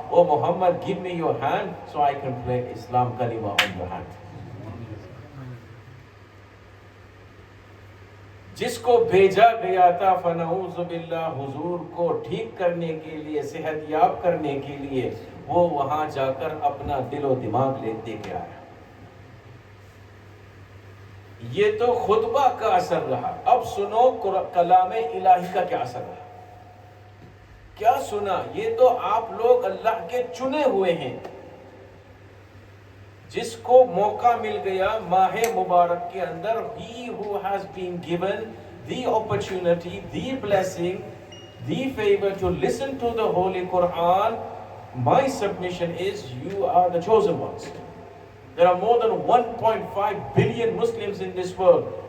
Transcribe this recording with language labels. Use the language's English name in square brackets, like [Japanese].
[English] "Oh Muhammad, give me your hand so I can play Islam kalima on your hand." [Hindi] जिसको भेजा गया था फनऊज़ु बिल्लाह, हुजूर को ठीक करने के लिए, सेहतयाब करने के लिए, वो वहां जाकर अपना दिलो दिमाग दे के आया. ये तो खुतबा का असर रहा. अब सुनो कलामे इलाही का क्या असर रहा. क्या सुना. ये तो आप लोग अल्लाह के चुने हुए हैं, जिसको मौका मिल गया माह मुबारक के अंदर. [English] He who has been given the opportunity, the blessing, the favor to listen to the Holy Quran, my submission is you are the chosen ones. There are more than 1.5 billion Muslims in this world.